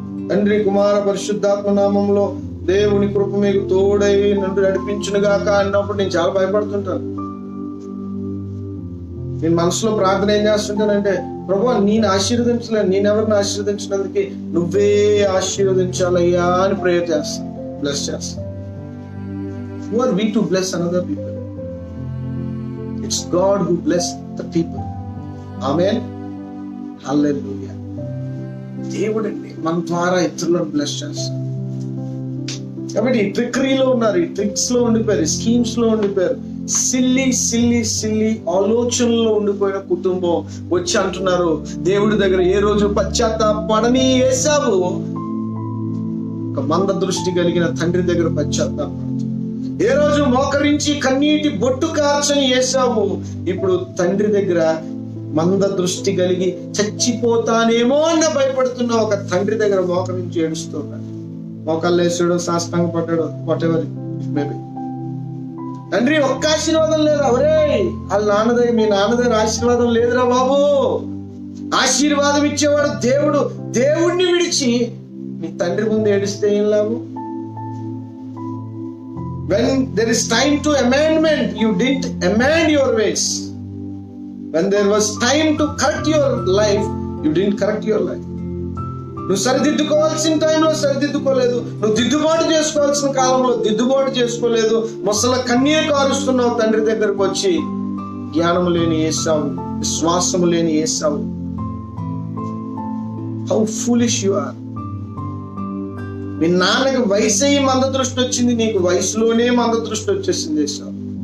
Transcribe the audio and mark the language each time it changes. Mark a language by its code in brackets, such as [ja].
[te] తండ్రి, కుమార, పరిశుద్ధాత్మ నామంలో దేవుని కృప మీకు తోడై నన్ను నడిపించునుగాక అన్నప్పుడు నేను చాలా భయపడుతుంటాను. నేను మనసులో ప్రార్థన ఏం చేస్తుంటానంటే, ప్రభువా నేను ఆశీర్వదించలేను, నేనెవరిని ఆశీర్వదించినందుకే నువ్వే ఆశీర్వదించాలయ్యా అని ప్రేయర్ చేస్తాను, బ్లెస్ చేస్తాను. [en] Who are we to bless another people? It's God who bless the people. Amen. Hallelujah. [te] దేవుడండి మన ద్వారా ఇతరులను బ్లెస్ చేస్తాడు. కాబట్టి ఈ ట్రిక్కరీలో ఉన్నారు, ఈ ట్రిక్స్ లో ఉండిపోయారు, స్కీమ్స్ లో ఉండిపోయారు. సిల్లి ఆలోచనలో ఉండిపోయిన కుటుంబం వచ్చి అంటున్నారు దేవుడి దగ్గర, ఏ రోజు పశ్చాత్తాపడని ఏశావు ఒక మంద దృష్టి కలిగిన తండ్రి దగ్గర పశ్చాత్తాపడుతుంది. ఏ రోజు మోకరించి కన్నీటి బొట్టు కార్చని ఏశావు ఇప్పుడు తండ్రి దగ్గర మంద దృష్టి కలిగి చచ్చిపోతానేమో అన్న భయపడుతున్న ఒక తండ్రి దగ్గర మోకరించి ఏడుస్తున్నాడు. మోకాళ్ళు వేసాడు, సాష్టాంగ పడ్డాడు, [en] Whatever maybe. [te] తండ్రి, ఒక్క ఆశీర్వాదం లేదు. అవరే వాళ్ళ నాన్న దగ్గర, మీ నాన్న దగ్గర ఆశీర్వాదం లేదురా బాబు. ఆశీర్వాదం ఇచ్చేవాడు దేవుడు. దేవుణ్ణి విడిచి మీ తండ్రి ముందు ఏడిస్తే ఏం లాభం? [en] When there is time to amendment, you didn't amend your ways. When there was time to correct your life, you didn't correct your life. [te] నువ్వు సరిదిద్దుకోవాల్సిన టైంలో సరిదిద్దుకోలేదు, నువ్వు దిద్దుబాటు చేసుకోవాల్సిన కాలంలో దిద్దుబాటు చేసుకోలేదు. ముసల కన్నీరు కారుస్తున్నావు తండ్రి దగ్గరకు వచ్చి. జ్ఞానము లేని ఏశావు, విశ్వాసము లేని ఏశావు. [en] How foolish you are. [te] మీ నాన్నకి వయసు అయ్యి మంద దృష్టి వచ్చింది, నీకు వయసులోనే మంద దృష్టి వచ్చేసింది ఏశావు.